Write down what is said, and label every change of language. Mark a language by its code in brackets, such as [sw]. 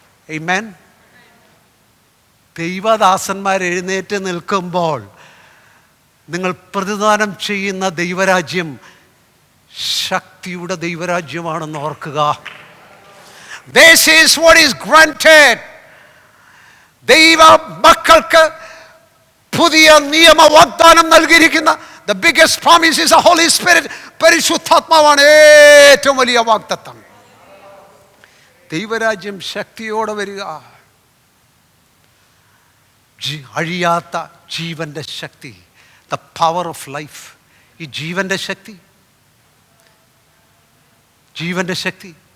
[ml] ആമേൻ. ദൈവദാസന്മാർ എഴുന്നേറ്റ് നിൽക്കുമ്പോൾ നിങ്ങൾ പ്രതിദാനം ചെയ്യുന്ന ദൈവരാജ്യം ശക്തിയുടെ ദൈവരാജ്യമാണെന്ന് ഓർക്കുക. [en] This is what is granted. [ml] ദൈവ മക്കൾക്ക് പുതിയ നിയമ വാഗ്ദാനം നൽകിയിരിക്കുന്ന [en] the biggest promise is the Holy Spirit. [ml] പരിശുദ്ധാത്മാവാണ് ഏറ്റവും വലിയ വാഗ്ദത്തം. ദൈവരാജ്യം ശക്തിയോടെ വരിക. അഴിയാത്ത ജീവന്റെ ശക്തി, [en] The power of life. [ml] ഈ ജീവന്റെ ശക്തി, ജീവന്റെ ശക്തി.